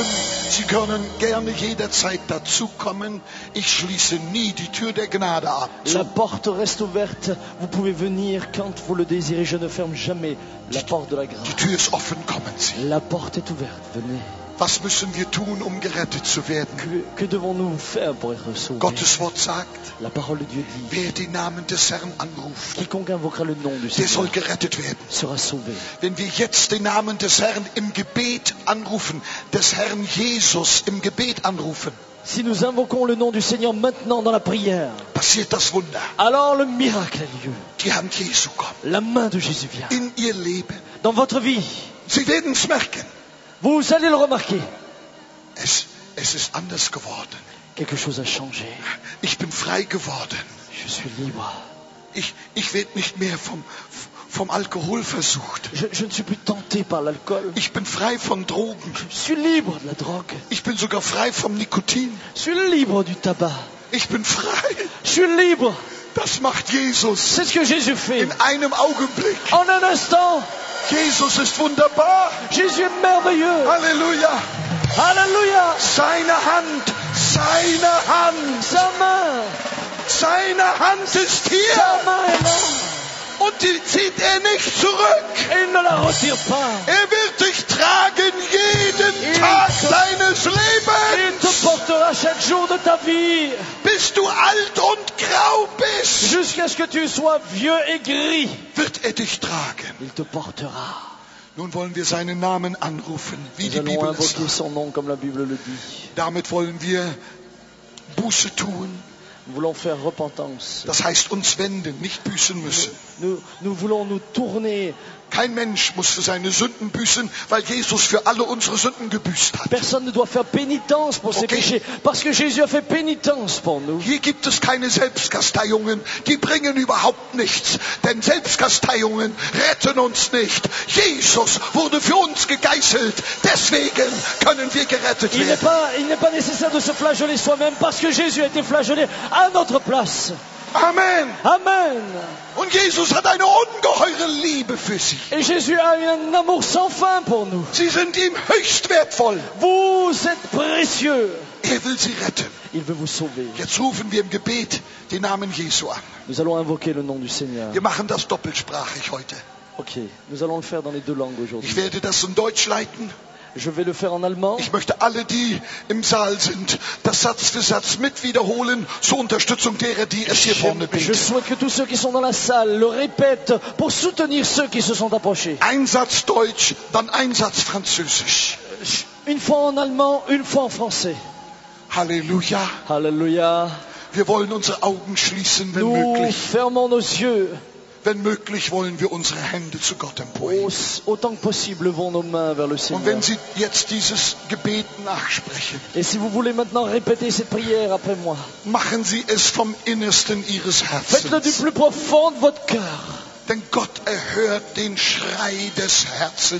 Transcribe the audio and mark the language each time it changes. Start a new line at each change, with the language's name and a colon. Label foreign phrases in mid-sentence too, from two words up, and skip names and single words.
German: Sie können gerne jederzeit dazukommen. Ich schließe nie die Tür der Gnade ab.
French: La porte reste ouverte. Vous pouvez venir quand vous le désirez. Je ne ferme jamais la porte de la
German: Die
French: grâce.
German: Tür ist offen, kommen Sie.
French: La porte est ouverte. Venez.
German: Was müssen wir tun, um gerettet zu werden?
French: Que devons-nous faire pour être sauvés?
German: Gottes Wort sagt,
French: La parole de Dieu dit,
German: wer den Namen des Herrn anruft,
French: quiconque invoquera le nom du
German: der soll
French: Seigneur
German: gerettet werden.
French: sera sauvé.
German: Wenn wir jetzt den Namen des Herrn im Gebet anrufen, des Herrn Jesus im Gebet anrufen,
French: Si nous invoquons le nom du Seigneur maintenant dans la prière,
German: passiert das Wunder.
French: alors le miracle a lieu.
German: Die Hand Jesu kommt
French: La main de Jésus vient.
German: in ihr Leben.
French: Dans votre vie,
German: Sie werden es merken.
French: vous allez le remarquer.
German: Es ist anders geworden.
French: Quelque chose a changé.
German: Ich bin frei geworden.
French: Je suis libre.
German: Ich werde nicht mehr vom Alkohol versucht.
French: Je ne suis plus tenté par l'alcool.
German: Ich bin frei von Drogen.
French: Je suis libre de la drogue.
German: Ich bin sogar frei vom Nikotin.
French: Je suis libre du tabac.
German: Ich bin frei.
French: Je suis libre.
German: Das macht Jesus
French: C'est ce que Jésus fait.
German: in einem Augenblick.
French: En un instant,
German: Jesus ist wunderbar.
French: Jésus est merveilleux.
German: Halleluja.
French: Alléluia.
German: Seine Hand, seine Hand,
French: Sa main.
German: seine Hand ist
French: Sa
German: hier.
French: main est là.
German: Und die zieht er nicht zurück.
French: Et il ne la retire pas.
German: Er wird dich tragen jeden Tag deines
French: Il
German: Lebens.
French: te de ta vie,
German: bis du alt und grau bist,
French: jusqu'à ce que tu sois vieux et gris,
German: wird er dich tragen.
French: il te portera.
German: Nun wollen wir seinen Namen anrufen, wie
French: Nous
German: die
French: allons
German: Bibel es
French: invoquer
German: sagt.
French: son nom comme la Bible le dit.
German: Damit wollen wir Buße tun.
French: Nous voulons faire repentance.
German: Das heißt uns wenden, nicht büßen müssen.
French: Nous voulons nous tourner.
German: Kein Mensch muss für seine Sünden büßen, weil Jesus für alle unsere Sünden gebüßt hat.
French: Personne ne doit faire pénitence pour ses Okay. péchés, parce que Jésus a fait pénitence pour nous.
German: Hier gibt es keine Selbstkasteiungen, die bringen überhaupt nichts. Denn Selbstkasteiungen retten uns nicht. Jesus wurde für uns gegeißelt. Deswegen können wir gerettet
French: Il n'est
German: werden.
French: pas nécessaire de se flageller soi-même, parce que Jésus a été flagellé à notre place. Amen. Amen.
German: Und Jesus hat eine ungeheure Liebe für sie.
French: Et Jésus a un amour sans fin pour nous.
German: Sie sind ihm höchst wertvoll.
French: Vous êtes précieux.
German: Er will sie retten.
French: Il veut vous sauver.
German: Jetzt rufen wir im Gebet den Namen Jesu an.
French: Nous allons invoquer le nom du Seigneur.
German: Wir machen das doppelsprachig heute.
French: Ok, nous allons le faire dans les deux langues aujourd'hui.
German: Ich werde das in Deutsch leiten.
French: Je vais le faire en allemand.
German: Ich möchte alle, die im Saal sind, das Satz für Satz mit wiederholen, zur Unterstützung derer, die es hier vorne
French: Je
German: beten.
French: souhaite que tous ceux qui sont dans la salle le répètent pour soutenir ceux qui se sont approchés.
German: Ein Satz Deutsch, dann ein Satz Französisch.
French: Une fois en allemand, une fois en français.
German: Halleluja.
French: Alléluia.
German: Wir wollen unsere Augen schließen, wenn
French: Nous
German: möglich.
French: fermons nos yeux.
German: Wenn möglich, wollen wir unsere Hände zu Gott emporheben.
French: Autant que possible, levons nos mains vers le
German: Und
French: Seigneur.
German: wenn Sie jetzt dieses Gebet nachsprechen,
French: Et si vous voulez maintenant répéter cette prière après moi,
German: machen Sie es vom Innersten Ihres
French: faites-le du
German: Herzens.
French: plus profond de votre cœur.
German: Denn Gott erhört den Schrei des Herzens.